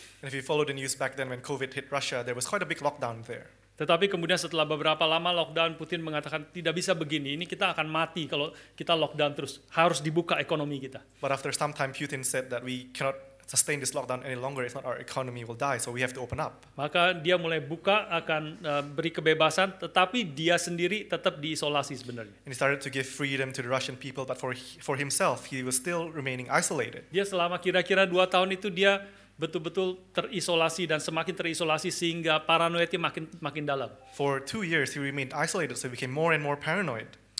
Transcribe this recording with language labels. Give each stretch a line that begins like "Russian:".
English: And if you follow the news back then when COVID hit Russia, there was quite a big lockdown there.
Indonesian: Tetapi kemudian setelah beberapa lama lockdown, Putin mengatakan tidak bisa begini, ini kita akan mati kalau kita lockdown terus, harus dibuka ekonomi kita.
English: But after some time, Putin said that we cannot sustain this lockdown any longer, if not our economy will die, so we have to open up.
Indonesian: Maka dia mulai buka, akan beri kebebasan, tetapi dia sendiri tetap diisolasi sebenarnya.
English: And he started to give freedom to the Russian people, but for himself, he was still remaining isolated.
Indonesian: Dia selama kira-kira 2 tahun itu dia betul-betul terisolasi dan semakin terisolasi sehingga paranoidnya makin dalam.
English: For 2 years, he remained isolated, so he became more and more paranoid.